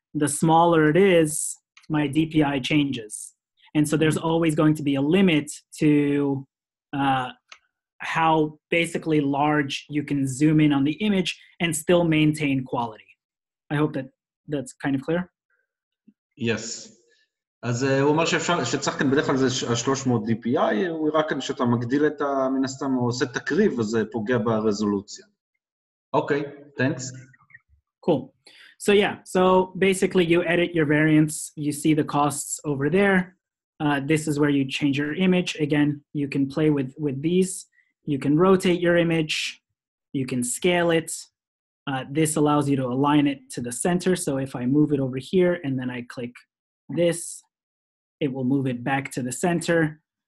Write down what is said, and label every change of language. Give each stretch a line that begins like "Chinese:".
English: The smaller it is, my DPI changes. And so there's always going to be a limit to how basically large you can zoom in on the image and still maintain quality. I hope that's kind of clear. Yes.
Hebrew: אז הוא אומר שצריך כאן בדרך כלל זה 300 DPI, הוא רק כאן שאתה מגדיל את מן הסתם, הוא עושה תקריב, אז זה פוגע ברזולוציה.
English: Okay, thanks. Cool. So yeah, so basically you edit your variants, you see the costs over there. This is where you change your image. Again, you can play with these. You can rotate your image. You can scale it. This allows you to align it to the center. So if I move it over here and then I click this, it will move it back to the center.